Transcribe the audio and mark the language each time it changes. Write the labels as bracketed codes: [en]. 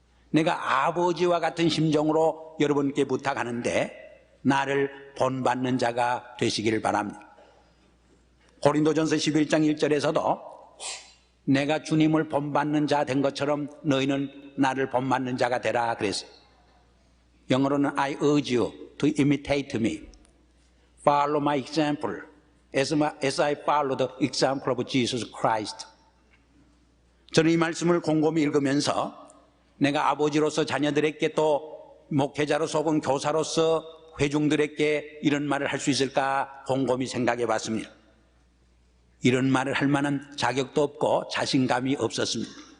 [ko] 내가 아버지와 같은 심정으로 여러분께 부탁하는데 나를 본받는 자가 되시기를 바랍니다. 고린도전서 11장 1절에서도 내가 주님을 본받는 자 된 것처럼 너희는 나를 본받는 자가 되라 그랬어요. 영어로는 [en] I urge you to imitate me. Follow my example as I follow the example of Jesus Christ. [ko] 저는 이 말씀을 곰곰이 읽으면서 내가 아버지로서 자녀들에게 또 목회자로서 혹은 교사로서 회중들에게 이런 말을 할 수 있을까 곰곰이 생각해 봤습니다. 이런 말을 할 만한 자격도 없고 자신감이 없었습니다.